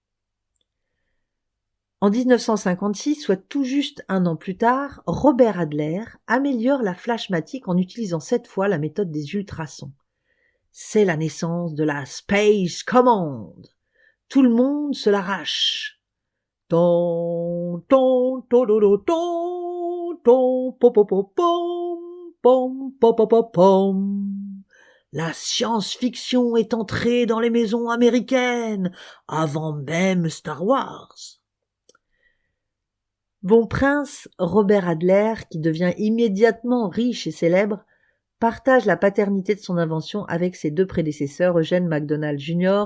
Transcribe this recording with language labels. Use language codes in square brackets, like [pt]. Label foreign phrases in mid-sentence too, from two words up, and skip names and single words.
[fr] En 1956, soit tout juste un an plus tard, Robert Adler améliore la Flashmatic en utilisant cette fois la méthode des ultrasons. C'est la naissance de la Space Command. Tout le monde se l'arrache. Ton, ton, ton, ton, ton, ton, po, po, po, pom, pom, pom, pom, pom, pom. La science-fiction est entrée dans les maisons américaines avant même Star Wars. Von Prince Robert Adler, qui devient immédiatement riche et célèbre, partage la paternité de son invention avec ses deux prédécesseurs Eugene McDonald Jr.